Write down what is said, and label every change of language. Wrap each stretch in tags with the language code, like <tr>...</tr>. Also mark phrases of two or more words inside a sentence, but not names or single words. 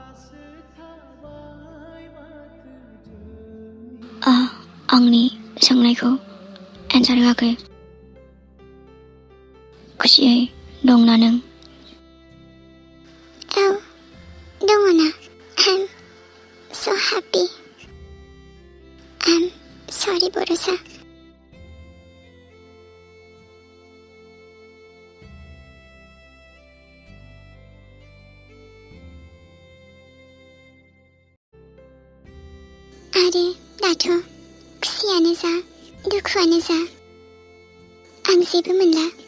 <brx>आंनि सोंनायखौ एन्सार होआखै। खुसियै दंना नों? औ दङ ना।</brx> <en>I'm so happy. I'm sorry Borosa.</en> <brx>आरो दाथ' खुसियानो जा दुखुआनो जा आं जेबो मोनला।</brx>